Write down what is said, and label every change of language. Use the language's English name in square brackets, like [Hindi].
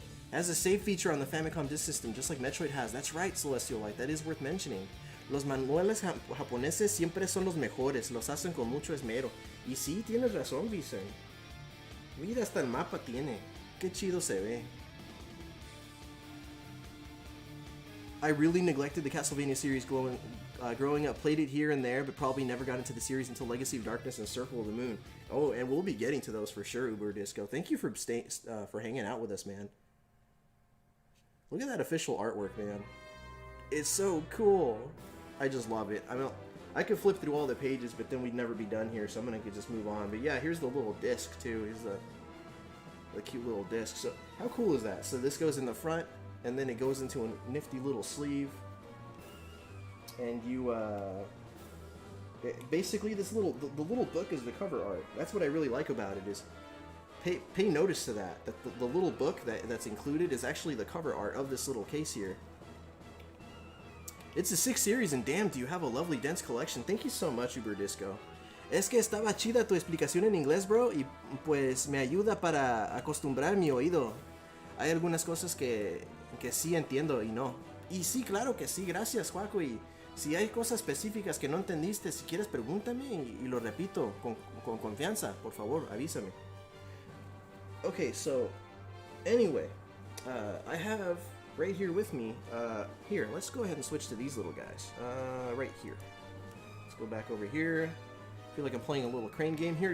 [English] It has a save feature on the Famicom Disk System, just like Metroid has. That's right, Celestial Light. That is worth mentioning. [Spanish] Los manuales japoneses siempre son los mejores. Los hacen con mucho esmero. Y sí, tienes razón, Vicen. Mira, hasta el mapa tiene. Qué chido se ve. [English] I really neglected the Castlevania series growing up. Played it here and there, but probably never got into the series until Legacy of Darkness and Circle of the Moon. Oh, and we'll be getting to those for sure, Uber Disco. Thank you for hanging out with us, man. Look at that official artwork, man. It's so cool. I just love it. I could flip through all the pages, but then we'd never be done here, so I'm gonna just move on. But yeah, here's the little disc too. Here's the cute little disc. So how cool is that? So this goes in the front, and then it goes into a nifty little sleeve. And you, basically the little book is the cover art. That's what I really like about it, is pay notice to that the little book that's included is actually the cover art of this little case here. It's a 6 series, and damn, do you have a lovely dense collection. Thank you so much, Uber Disco. [Spanish] Es que estaba chida tu explicación en inglés, bro, y pues me ayuda para acostumbrar mi oído. Hay algunas cosas que sí entiendo y no. Y sí, claro que sí, gracias, Juaco. Y si hay cosas específicas que no entendiste, si quieres pregúntame y lo repito con confianza, por favor, avísame. [English] Okay, so, anyway, I have right here with me, here, let's go ahead and switch to these little guys, right here. Let's go back over here. I feel like I'm playing a little crane game here.